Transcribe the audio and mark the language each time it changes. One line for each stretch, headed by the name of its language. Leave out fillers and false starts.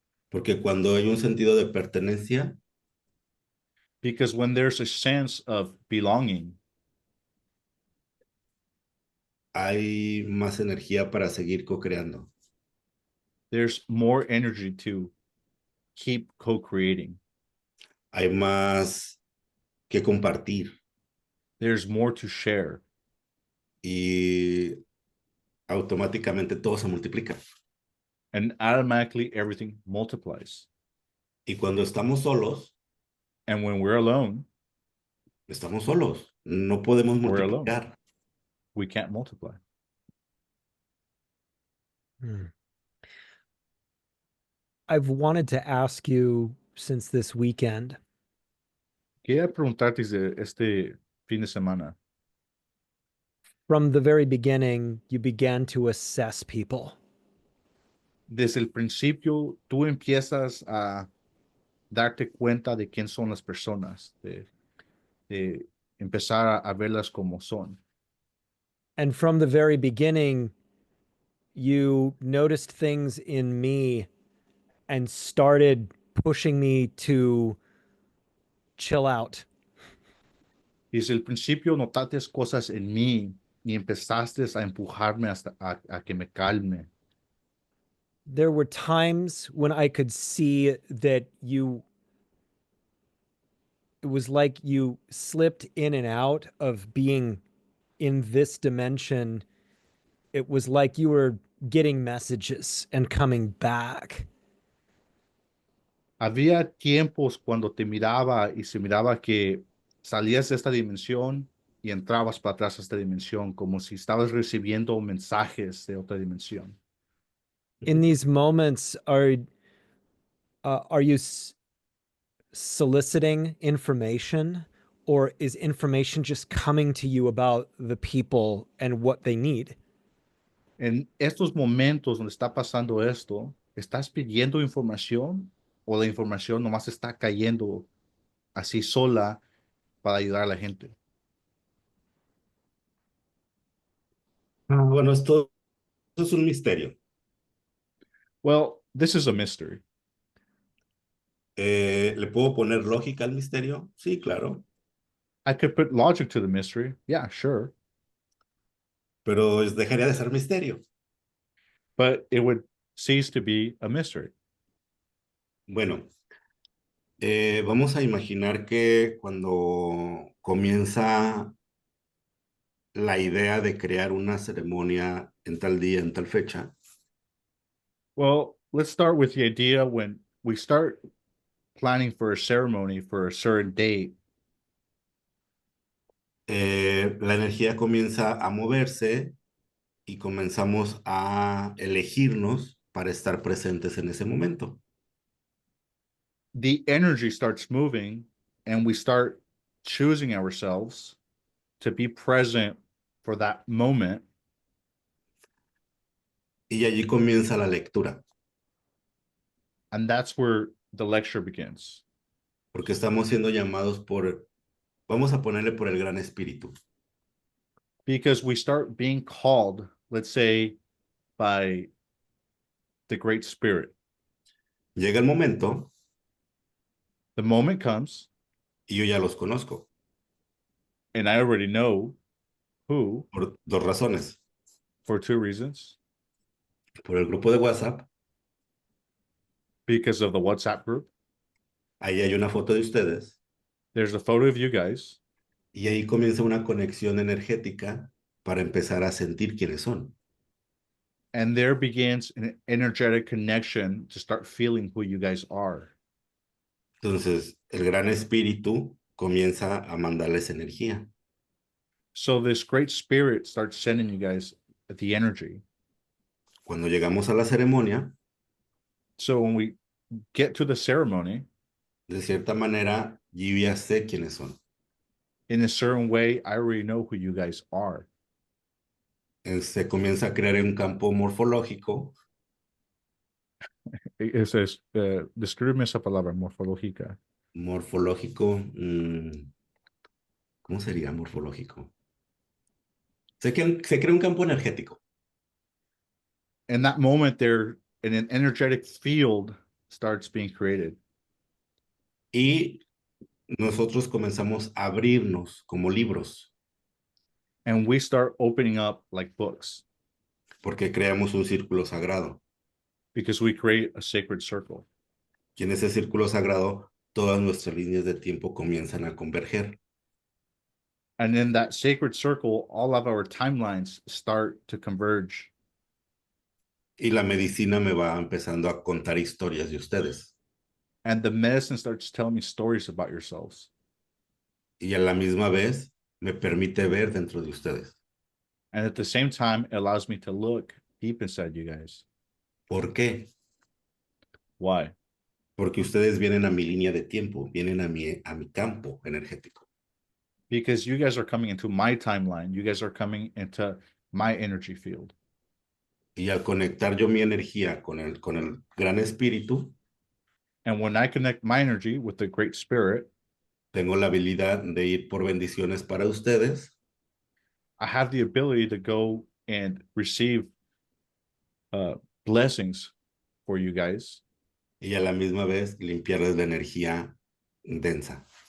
Spanish: Porque cuando hay un sentido de pertenencia,
English: Because when there's a sense of belonging,
Spanish: hay más energía para seguir co-creando.
English: there's more energy to keep co-creating.
Spanish: Hay más que compartir
English: There's more to share.
Spanish: y automáticamente todo se multiplica.
English: And automatically everything multiplies.
Spanish: Y cuando estamos solos,
English: And when we're alone,
Spanish: estamos solos. No podemos
English: we're alone.
Spanish: multiplicar.
English: We can't multiply. I've wanted to ask you since this weekend,
Spanish: Quería preguntarte de este fin de semana.
English: from the very beginning, you began to assess people.
Spanish: Desde el principio, tú empiezas a darte cuenta de quién son las personas, de empezar a verlas como son.
English: And from the very beginning, you noticed things in me and started pushing me to chill out.
Spanish: Desde el principio notaste cosas en mí y empezaste a empujarme hasta a que me calme.
English: There were times when I could see that it was like you slipped in and out of being in this dimension. It was like you were getting messages and coming back.
Spanish: Había tiempos cuando te miraba y se miraba que salías de esta dimensión y entrabas para atrás a esta dimensión, como si estabas recibiendo mensajes de otra dimensión.
English: In these moments, are you soliciting information, or is information just coming to you about the people and what they need?
Spanish: En estos momentos donde está pasando esto, ¿estás pidiendo información o la información nomás está cayendo así sola para ayudar a la gente. Bueno, esto es un misterio.
English: Well, this is a mystery.
Spanish: ¿Le puedo poner lógica al misterio? Sí, claro,
English: I could put logic to the mystery. Yeah, sure.
Spanish: pero dejaría de ser misterio.
English: But it would cease to be a mystery.
Spanish: Bueno, vamos a imaginar que cuando comienza la idea de crear una ceremonia en tal día, en tal fecha,
English: Well, let's start with the idea when we start planning for a ceremony for a certain date.
Spanish: la energía comienza a moverse y comenzamos a elegirnos para estar presentes en ese momento.
English: The energy starts moving and we start choosing ourselves to be present for that moment.
Spanish: Y allí comienza la lectura,
English: And that's where the lecture begins.
Spanish: porque estamos siendo llamados vamos a ponerle por el Gran Espíritu.
English: Because we start being called, let's say, by the Great Spirit.
Spanish: Llega el momento
English: The moment comes,
Spanish: y yo ya los conozco
English: and I already know who
Spanish: por dos razones.
English: for two reasons.
Spanish: Por el grupo de WhatsApp,
English: Because of the WhatsApp group.
Spanish: ahí hay una foto de ustedes
English: There's a photo of you guys.
Spanish: y ahí comienza una conexión energética para empezar a sentir quiénes son.
English: And there begins an energetic connection to start feeling who you guys are.
Spanish: Entonces, el Gran Espíritu comienza a mandarles energía.
English: So this great spirit starts sending you guys the energy.
Spanish: Cuando llegamos a la ceremonia,
English: So when we get to the ceremony,
Spanish: de cierta manera, yo ya sé quiénes son.
English: in a certain way, I already know who you guys are.
Spanish: Se comienza a crear un campo morfológico Eso es, descríbeme esa palabra, morfológica. morfológico, ¿cómo sería morfológico? Se crea un campo energético
English: In that moment, there, an energetic field starts being created.
Spanish: y nosotros comenzamos a abrirnos como libros
English: And we start opening up like books
Spanish: porque creamos un círculo sagrado
English: because we create a sacred circle.
Spanish: y en ese círculo sagrado todas nuestras líneas de tiempo comienzan a converger.
English: And in that sacred circle, all of our timelines start to converge.
Spanish: Y la medicina me va empezando a contar historias de ustedes.
English: And the medicine starts telling me stories about yourselves.
Spanish: Y a la misma vez me permite ver dentro de ustedes.
English: And at the same time, it allows me to look deep inside you guys.
Spanish: ¿Por qué?
English: Why?
Spanish: Porque ustedes vienen a mi línea de tiempo, vienen a mi campo energético.
English: Because you guys are coming into my timeline. You guys are coming into my energy field.
Spanish: Y al conectar yo mi energía con el gran espíritu,
English: And when I connect my energy with the great spirit,
Spanish: tengo la habilidad de ir por bendiciones para ustedes
English: I have the ability to go and receive blessings for you guys.
Spanish: y a la misma vez limpiarles la energía densa.